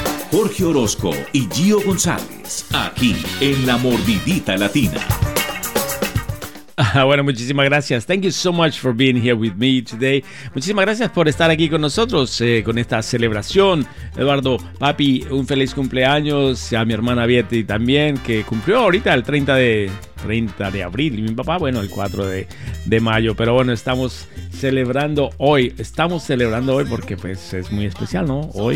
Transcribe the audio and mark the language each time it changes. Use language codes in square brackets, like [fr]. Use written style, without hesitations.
[es] Jorge Orozco y Gio González, aquí en La Mordidita Latina. Bueno, muchísimas gracias. [en] Thank you so much for being here with me today. [es] Muchísimas gracias por estar aquí con nosotros con esta celebración. Eduardo, papi, un feliz cumpleaños a mi hermana Betty también, que cumplió ahorita el 30 de abril, y mi papá, bueno, el 4 de mayo, pero bueno, estamos celebrando hoy porque pues es muy especial, ¿no?